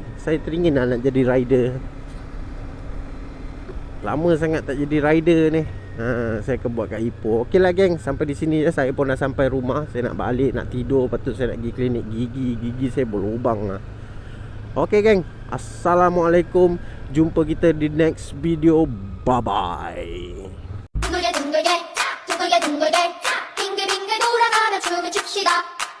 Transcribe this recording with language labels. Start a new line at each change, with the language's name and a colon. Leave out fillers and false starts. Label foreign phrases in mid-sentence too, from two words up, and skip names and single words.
Malay: Saya teringin lah nak jadi rider. Lama sangat tak jadi rider ni. Saya akan buat kat Ipoh. Okey lah geng, sampai di sini je. Saya pun dah sampai rumah. Saya nak balik, nak tidur. Lepas tu saya nak pergi klinik gigi. Gigi saya berlubang lah. Okey geng, Assalamualaikum. Jumpa kita di
English: next video.
Malay: Bye-bye.
Korean: 둥글게 둥글게 둥글게 둥글게 빙글빙글 돌아가며 춤을 춥시다.